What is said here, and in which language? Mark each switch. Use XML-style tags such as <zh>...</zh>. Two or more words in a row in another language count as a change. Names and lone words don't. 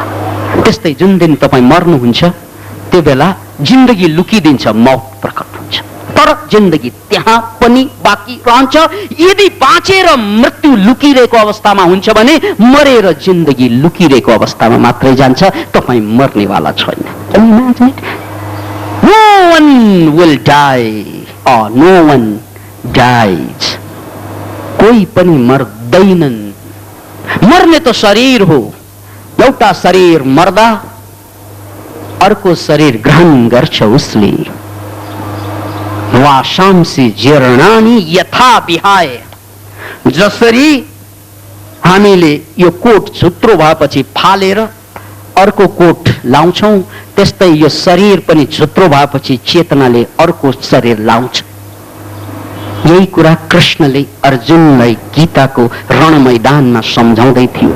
<ne>त्यस्तै जुन दिन तपाईँ मर्नुहुन्छ त्यो बेला जिन्दगी लुकिदिन्छ, मौत प्रकट हुन्छ, तर जिन्दगी त्यहाँ पनि बाँकी रहन्छ। यदि बाँचेर मृत्यु लुकिरहेको अवस्थामा हुन्छ भने मरेर जिन्दगी लुकिरहेको अवस्थामा मात्रै जान्छ, तपाईँ मर्नेवाला छैन।</ne> <en>No one will die or no one dies.</en> <ne>कोही पनि मर्दैनन्। मर्ने त शरीर हो। एउटा शरीर मर्दा अर्को शरीर ग्रहण गर्छ उसले।</ne> <sa>वाशांसी जीर्णानि यथा विहाय।</sa> <ne>जसरी हामीले यो कोट छुत्रो भएपछि फालेर अर्को कोट लाउँछौं, त्यस्तै यो शरीर पनि छुत्रो भएपछि चेतनाले अर्को शरीर लाउँछ। यही कुरा कृष्णले अर्जुनलाई गीताको रण मैदानमा सम्झाउँदै थियो।</ne>